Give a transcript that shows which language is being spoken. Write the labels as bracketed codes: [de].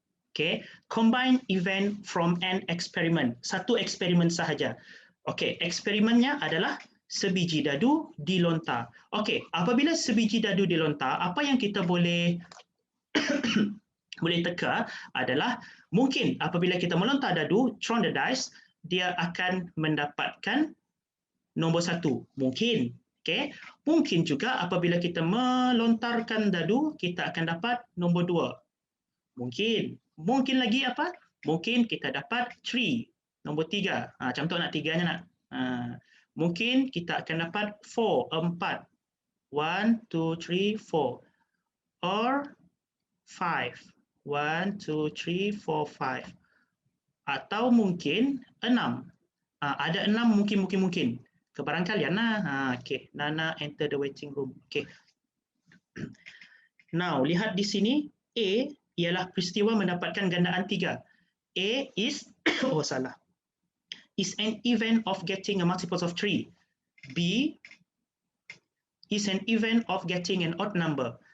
[en] Okay, combine event from an experiment. [ms] Satu eksperimen sahaja. Okay, eksperimennya adalah sebiji dadu dilontar. Okay, apabila sebiji dadu dilontar, apa yang kita boleh boleh teka adalah mungkin apabila kita melontar dadu, [en] throw the dice, [ms] dia akan mendapatkan nombor 1. Mungkin. Okay. Mungkin juga apabila kita melontarkan dadu, kita akan dapat nombor 2. Mungkin. Mungkin lagi apa? Mungkin kita dapat 3. Nombor 3. Macam tu nak 3-nya nak. Mungkin kita akan dapat 4. [en] 1, 2, 3, 4. Or 5. [ms] 1, 2, 3, 4, 5. Atau mungkin 6. Ada 6 mungkin. Kebarangkalian lah. Okay. [en] Nana enter the waiting room. Okay. [ms] Now, lihat di sini. A ialah peristiwa mendapatkan gandaan 3. [en] A is, [ms] salah. [en] Is an event of getting a multiples of 3. B is an event of getting an odd number.